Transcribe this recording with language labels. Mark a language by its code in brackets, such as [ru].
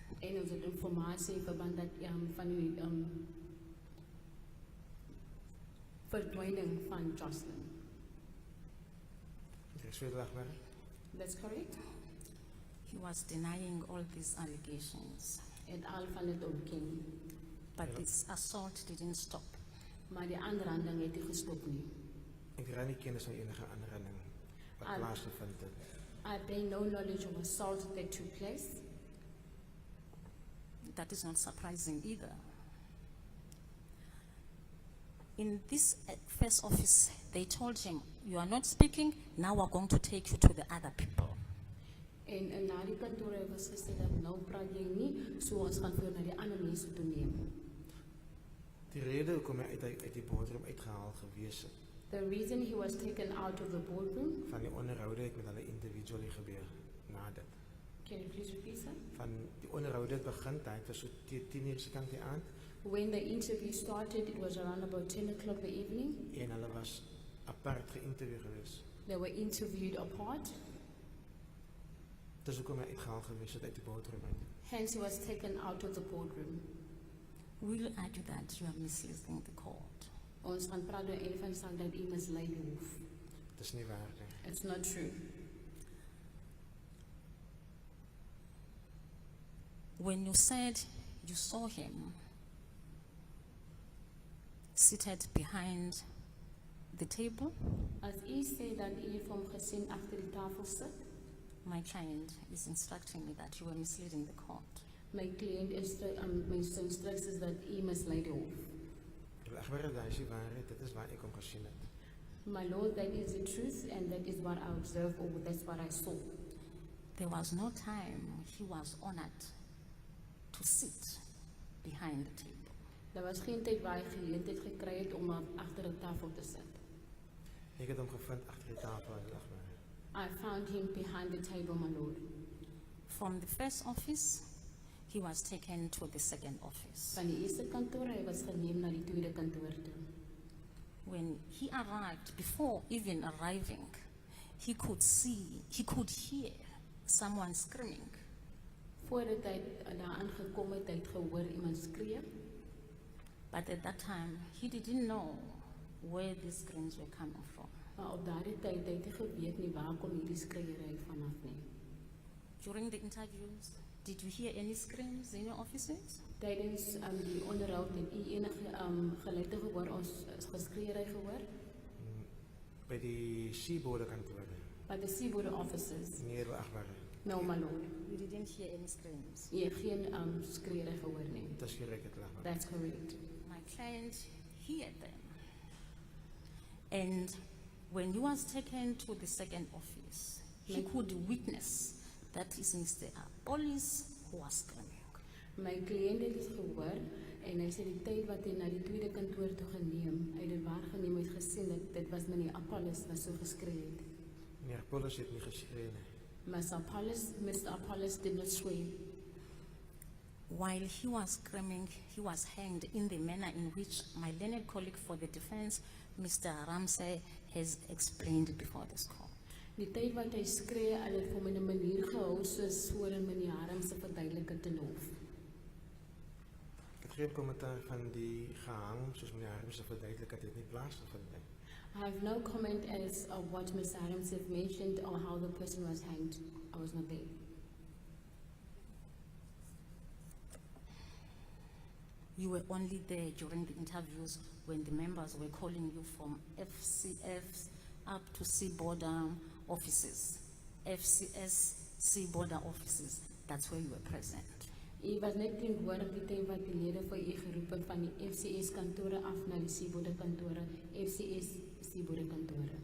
[af] En ons het informasie verband dat van die verdwijning van Joshlin. Meneer Agberge, [en] That's correct? He was denying all these allegations, [af] Het al van het ontken. [en] but this assault didn't stop. [af] Maar die aanranding het nie gestop nie. ek raak nie kennis van enige aanranding wat plaasgevind het. [en] I bear no knowledge of assault that took place. That is not surprising either. In this first office, they told him, "You are not speaking, now we're going to take you to the other people." [af] En na die kantoor was gesê dat nou praat jy nie, so ons gaan voor na die ander mense toe neem. Die rede hoekom hy uit die boardroom uitgehaal gewees het, [en] The reason he was taken out of the boardroom, [af] van die onderhoude het met hulle individually gebeur na dit. [en] can you please repeat that? [af] Van die onderhoude het begin, dit was so 10 uur se kant die aand, [en] When the interview started, it was around about 10 o'clock the evening. [af] en hulle was apart geïnterview gewees. [en] They were interviewed apart, [af] Dis hoekom hy uitgehaal gewees het uit die boardroom uit. [en] hence he was taken out of the boardroom. We'll argue that you are misleading the court. [af] Ons gaan praat oor een van die saak dat u mislei die hof. Dit is nie waar nie. [en] It's not true. when you said you saw him seated behind the table, [af] As u sê dat u vir hom gesien agter die tafel sit, [en] my client is instructing me that you were misleading the court. [af] my kliënt instructies is dat u mislei die hof. Agter daai is die waarheid, dit is waar ek hom gesien het. [en] My lord, that is the truth and that is what I observed or that's what I saw. There was no time he was honored to sit behind the table. [af] Daar was geen tyd waar hy geleentheid gekry het om agter 'n tafel te sit. Ek het hom gevind agter die tafel en lag maar. [en] I found him behind the table, my lord. From the first office, he was taken to the second office. [af] Van die eerste kantoor, hy was geneem na die tweede kantoor toe. [en] When he arrived, before even arriving, he could hear someone screaming. [af] Voordat hy daar aangekom het, hy het gehoor iemand skree, [en] But at that time, he didn't know where these screams were coming from. [af] maar op daardie tyd het hy nie geweet nie waar kom hierdie skreeëry vanaf nie. [en] During the interviews, did you hear any screams in your offices? [af] Tydens die onderhoud het u enige geluide gehoor ons geskreeëry gehoor? By die Seabode kantore. [en] By the Seaboard offices? [af] Nee, agter. [en] No, my lord. You didn't hear any screams. [af] Jy het geen skreeëry gehoor nie. Dit is korrek het lag maar. [en] That's correct. My client heard them. And when he was taken to the second office, he Like- could witness that is Mr. Police who was screaming. [af] My kliënt het dit gehoor en hy sê die tyd wat hy na die tweede kantoor toe geneem, hy het dit waargeneem, hy het gesien dat dit was meneer Apollos wat so geskree het. Meneer Polis het nie geskree nie. [en] Mr. Apollos did not scream. While he was screaming, he was hanged in the manner in which my learned colleague for the defense, Mr. Ramsey, has explained before this court. [af] Die tyd wat hy skree, hulle het hom in 'n manier gehou soos voor in meneer Haram se verduidelike te hof. Ek het geen kommentaar van die gehang, soos meneer Harms se verduidelik het dit nie plaasgevind nie. [en] I have no comment as of what Mr. Adams have mentioned or how the person was hanged. I was not there. You were only there during the interviews when the members were calling you from FCFs up to sea border offices. FCS sea border offices. That's where you were present. [af] U was net teenwoordig die tyd wat die lede vir u geroep het van die FCS kantore af na die Seaboard kantore, FCS Seaboard kantore.